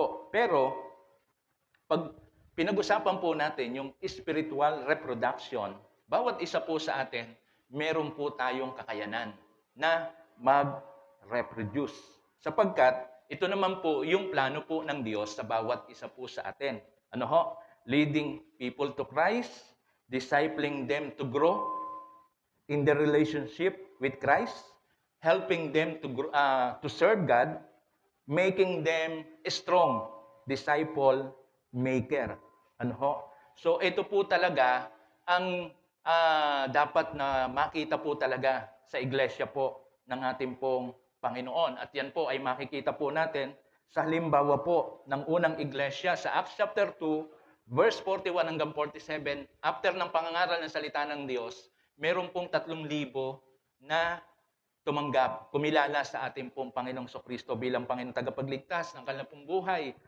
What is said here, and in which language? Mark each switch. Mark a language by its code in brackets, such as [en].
[tl] Pero, pag pinag-usapan po natin yung spiritual reproduction, bawat isa po sa atin, meron po tayong kakayanan na mag-reproduce. Sapagkat, ito naman po yung plano po ng Diyos sa bawat isa po sa atin. [en] Leading people to Christ, discipling them to grow in their relationship with Christ, helping them to serve God, making them a strong disciple maker. [tl] So ito po talaga ang dapat na makita po talaga sa iglesia po ng ating pong Panginoon. At yan po ay makikita po natin sa halimbawa po ng unang iglesia sa Acts chapter 2, verse 41 hanggang 47, after ng pangangaral ng salita ng Diyos, meron pong 3,000 na tumanggap, kumilala sa ating pong Panginoong Kristo bilang Panginoong tagapagligtas ng kanilang pong buhay.